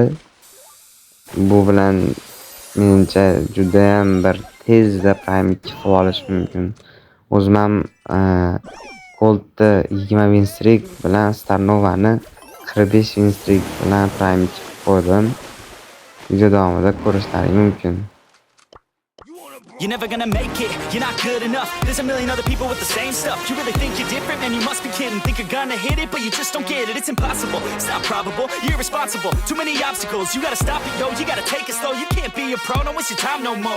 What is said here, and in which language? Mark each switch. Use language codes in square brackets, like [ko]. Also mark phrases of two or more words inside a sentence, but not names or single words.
[uz] Bu bilan menimcha juda ham bir tezda Prime 2 qilib olish mumkin. O'zim ham Cold'ni 20 [en] win streak [uz] bilan Starnova'ni 45 [en] win streak [uz] bilan Prime 2 qilib qo'ydim. Video davomida ko'rishlaring mumkin. [en] You're never gonna make it, you're not good enough. There's a million other people with the same stuff. You really think you're different, man, you must be kidding. Think you're gonna hit it, but you just don't get it. It's impossible, it's not probable, you're irresponsible. Too many obstacles, you gotta stop it, yo. You gotta take it slow, you can't be a pro, don't waste your time no more.